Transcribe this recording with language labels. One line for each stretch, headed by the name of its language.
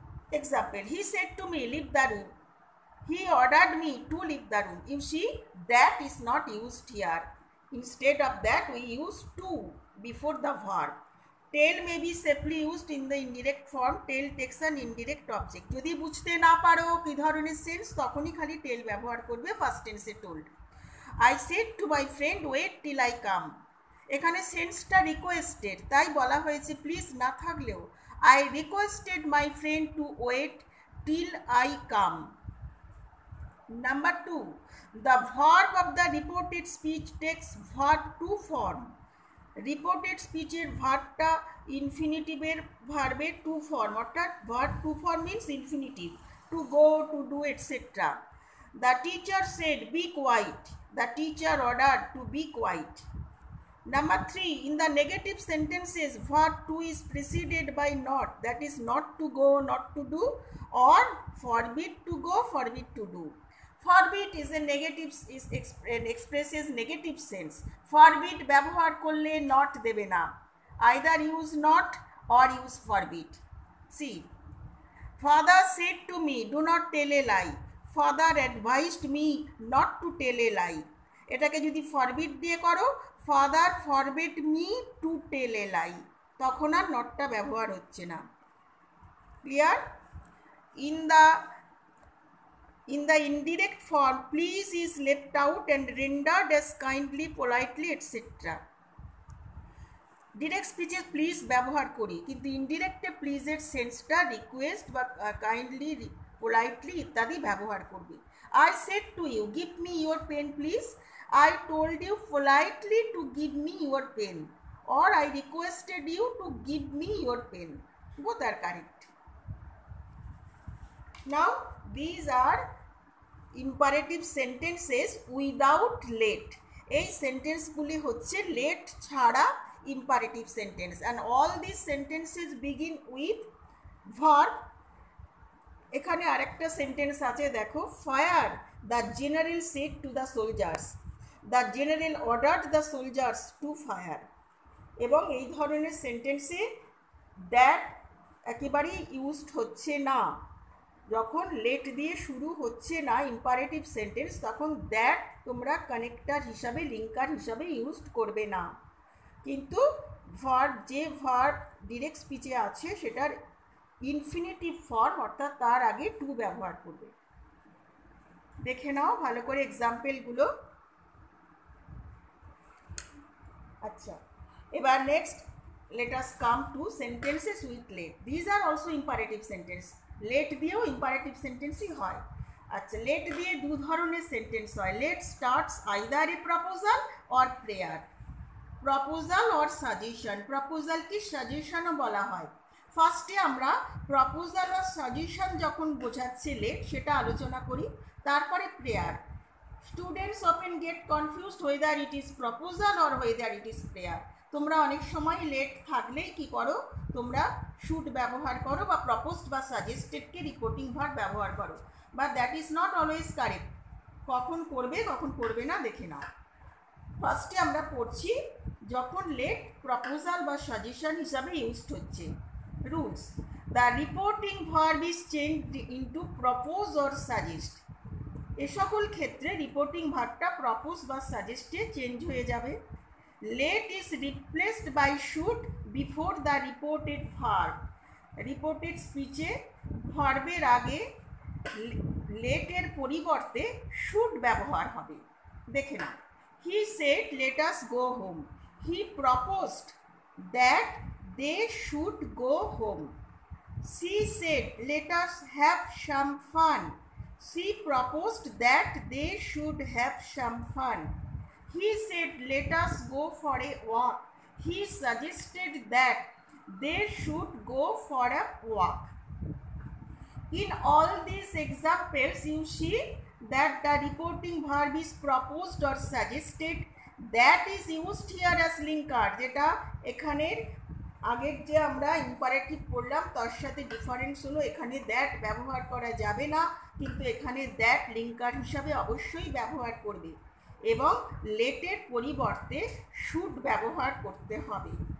English: Example, he said to me, leave the room. He ordered me to leave the room. You see, that is not used here. Instead of that, we use to before the verb. Tell may be safely used in the indirect form. Tell takes an indirect object.
Bangla: যদি বুঝতে না পারো কি ধরনের sense, তখনই খালি tell ব্যবহার করবে ফার্স্ট টেন্সে told.
English: I said to my friend, wait till I come.
Bangla: এখানে সেন্সটা রিকোয়েস্টেড, তাই বলা হয়েছে প্লিজ না থাকলেও
English: I requested my friend to wait till I come. Number 2. The verb of the reported speech takes verb to form.
Bangla: Reported speecher ভার্বটা ইনফিনিটিভের ভার্বের to form, অর্থাৎ
English: Verb to form means infinitive, to go, to do, etcetera. The teacher said be quiet. The teacher ordered to be quiet. Number 3. In the negative sentences, verb to is preceded by not, that is not to go, not to do, or forbid to go, forbid to do. Forbid is a negative, expresses negative sense. Forbid
Bangla: ব্যবহার করলে
English: not
Bangla: দেবে না,
English: either use not or use forbid. See, father said to me, do not tell a lie. Father advised me not to tell a lie.
Bangla: এটাকে যদি forbid দিয়ে করো,
English: father forbid me to tell a lie,
Bangla: তখন আর নটটা ব্যবহার হচ্ছে না। Clear? In the
English: In the indirect form, please is left out and rendered as kindly, politely, etc.
Bangla: Direct স্পিচে please ব্যবহার করি, কিন্তু ইনডিরেক্টে প্লিজের সেন্সটা রিকোয়েস্ট বা কাইন্ডলি, পোলাইটলি ইত্যাদি ব্যবহার করবি।
English: I said to you give me your pen please, I told you politely to give me your pen, or I requested you to give me your pen. Both are correct. Now these are imperative sentences without let.
Bangla: এই সেন্টেন্সগুলি হচ্ছে let ছাড়া imperative sentence,
English: and all these sentences begin with verb.
Bangla: এখানে আরেকটা sentence আছে দেখো,
English: Fire the general said to the soldiers, the general ordered the soldiers to fire.
Bangla: এবং এই ধরনের সেন্টেন্সে দ্যাট একেবারেই ইউজড হচ্ছে না। যখন লেট দিয়ে শুরু হচ্ছে না ইম্পারেটিভ সেন্টেন্স, তখন দ্যাট তোমরা কানেক্টার হিসাবে, লিঙ্কার হিসাবে ইউজ করবে না। কিন্তু ভার্ব, যে ভার্ব ডিরেক্ট স্পিচে আছে সেটার ইনফিনিটিভ ফর্ম অর্থাৎ তার আগে টু ব্যবহার করবে। দেখে নাও ভালো করে এক্সাম্পলগুলো। আচ্ছা, এবার
English: Next let us come to sentences with let. These are also imperative sentence.
Bangla: let দিয়েও imperative সেন্টেন্সই হয়। আচ্ছা, let দিয়ে দু ধরনের সেন্টেন্স হয়।
English: let starts either a proposal or prayer. proposal or suggestion.
Bangla: proposal কি সাজেশনও বলা হয়। ফার্স্টে আমরা প্রপোজাল আর সাজেশন যখন বোঝাচ্ছে let সেটা আলোচনা করি, তারপরে prayer.
English: Students often get confused whether it is proposal or whether it is prayer.
Bangla: তোমরা অনেক সময় লেট থাকলেই কি করো, তোমরা শুড ব্যবহার করো বা প্রপোজড বা সাজেস্টেডকে রিপোর্টিং ভার্ব ব্যবহার করো,
English: But that is not always correct.
Bangla: কখন করবে কখন করবে না দেখে নাও। ফার্স্টে আমরা পড়ছি যখন লেট প্রপোজাল বা সাজেশন হিসাবে ইউজড হচ্ছে।
English: Rules: the reporting verb is changed into propose or suggest.
Bangla: এ সকল ক্ষেত্রে রিপোর্টিং ভার্বটা প্রপোজ বা সাজেস্টে চেঞ্জ হয়ে যাবে।
English: let is replaced by should before the reported verb.
Bangla: reported speech এ ভার্বের আগে let এর পরিবর্তে should ব্যবহার হবে।
English: দেখে না, he said let us go home. he proposed that they should go home. she said let us have some fun. she proposed that they should have some fun. he said let us go for a walk. he suggested that they should go for a walk. in all these examples you see that the reporting verb is proposed or suggested. that is used here as linker,
Bangla: যেটা এখানের আগের যে আমরা imperative পড়লাম তার সাথে difference হলো এখানে দ্যাট ব্যবহার করা যাবে না, কিন্তু এখানে দ্যাট লিঙ্কার হিসাবে অবশ্যই ব্যবহার করবে এবং লেটের পরিবর্তে শুড ব্যবহার করতে হবে।